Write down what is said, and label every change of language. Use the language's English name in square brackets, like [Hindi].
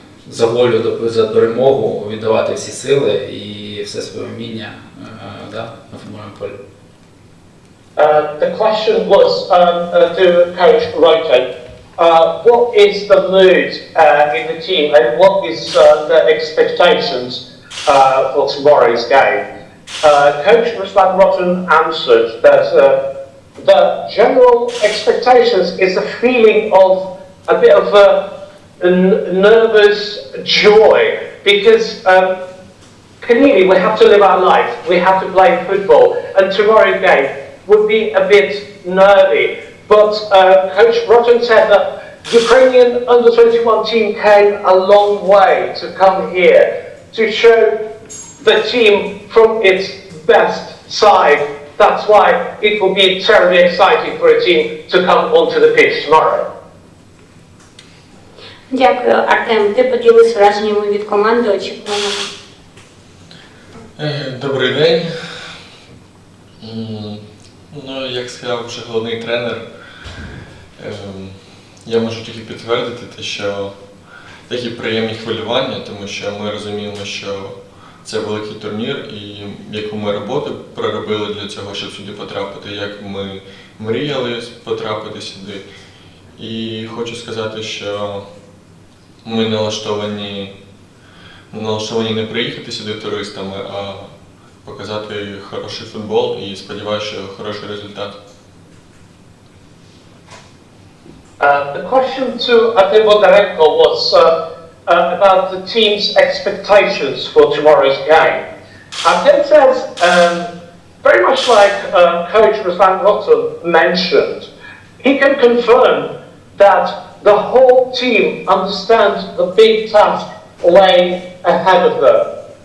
[Ukrainian] за волю за перемогу віддавати всі сили і все своє вміння на футбольному полі. [English] The question was to Coach Rotany. What is the mood in the team and what is the expectations for tomorrow's game? Coach Ruslana answered that the general expectations is a feeling of a bit of a nervous joy because clearly we have to live our life, we have to play football, and tomorrow's game would be a bit nervy. But Coach Rotany said that Ukrainian under-21 team came a long way to come here to show the team from its best side. That's why it will be terribly exciting for a team to come onto the pitch tomorrow. [Ukrainian] Дякую, Артем. Ти поділився враженнями від команди, очікуваннями. Добрий день. Ну, як сказав вже головний тренер, я можу тільки підтвердити те, що такі приємні хвилювання, тому що ми розуміємо, що це великий турнір і яку ми роботу проробили для цього, щоб сюди потрапити, як ми мріяли потрапити сюди. І хочу сказати, що ми налаштовані не приїхати сюди туристами, а показати хороший футбол і сподіваюся, що хороший результат. [English] The question to Artem Bondarenko was about the team's expectations for tomorrow's game. Artem says, very much like Coach Ruslana mentioned, he can confirm that the whole team understands the big task laying ahead of them.